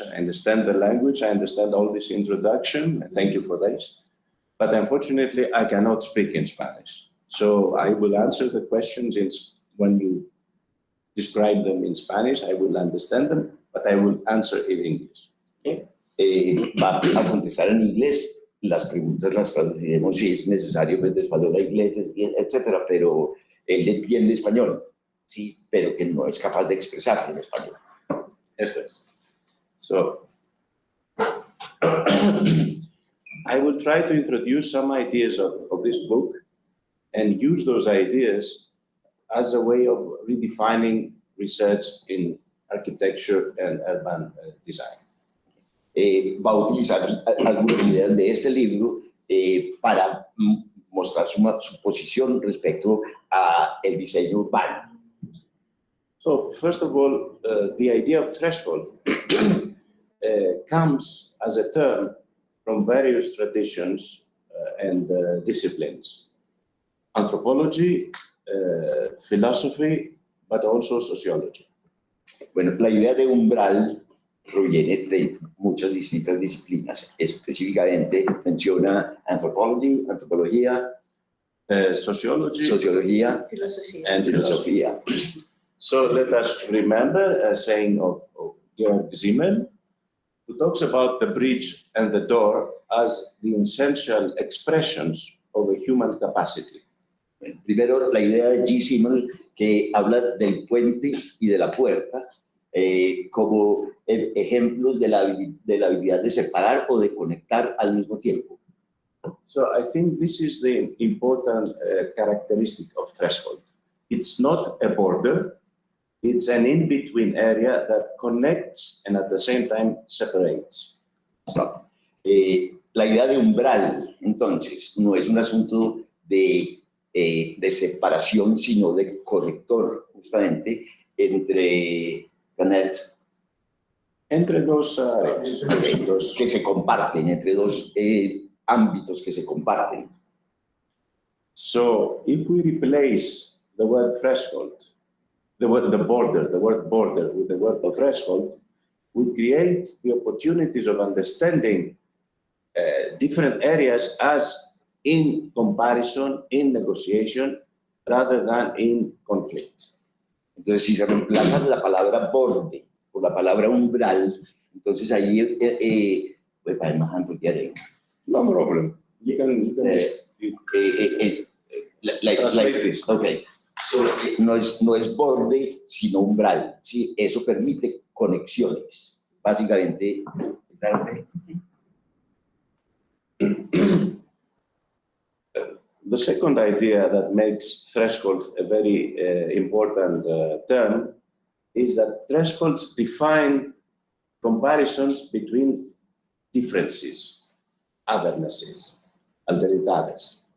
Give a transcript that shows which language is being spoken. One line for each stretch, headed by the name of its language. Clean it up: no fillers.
English: I understand the language. I understand all this introduction. Thank you for this. But unfortunately, I cannot speak in Spanish. So I will answer the questions when you describe them in Spanish. I will understand them, but I will answer in English. Okay?
Spanish: Va a contestar en inglés. Las preguntas las traduciremos si es necesario, pues, de español a inglés, etcétera, pero él entiende español, sí, pero que no es capaz de expresarse en español. Esto es.
English: So, I will try to introduce some ideas of this book and use those ideas as a way of redefining research in architecture and urban design.
Spanish: Va a utilizar algunas ideas de este libro para mostrar su posición respecto a el diseño urbano.
English: So, first of all, the idea of threshold comes as a term from various traditions and disciplines. Anthropology, philosophy, but also sociology.
Spanish: Bueno, la idea de umbral proviene de muchas distintas disciplinas. Específicamente menciona antropología, sociología
English: and
Spanish: filosofía.
English: So let us remember a saying of Georg Simmel, who talks about the bridge and the door as the essential expressions of a human capacity.
Spanish: Primero, la idea de G. Simmel, que habla del puente y de la puerta como ejemplos de la habilidad de separar o de conectar al mismo tiempo.
English: So I think this is the important characteristic of threshold. It's not a border, it's an in-between area that connects and at the same time separates.
Spanish: La idea de umbral, entonces, no es un asunto de separación, sino de conector, justamente, entre dos que se comparten, entre dos ámbitos que se comparten.
English: So if we replace the word threshold, the word border with the word threshold, we create the opportunities of understanding different areas as in comparison, in negotiation, rather than in conflict.
Spanish: Entonces, si se reemplaza la palabra borde por la palabra umbral, entonces ahí pues para más ampliar.
English: No problem. You can translate this.
Spanish: Okay. So, no es borde, sino umbral. ¿Sí? Eso permite conexiones. Básicamente,
English: The second idea that makes threshold a very important term is that thresholds define comparisons between differences, othernesses, alteridades.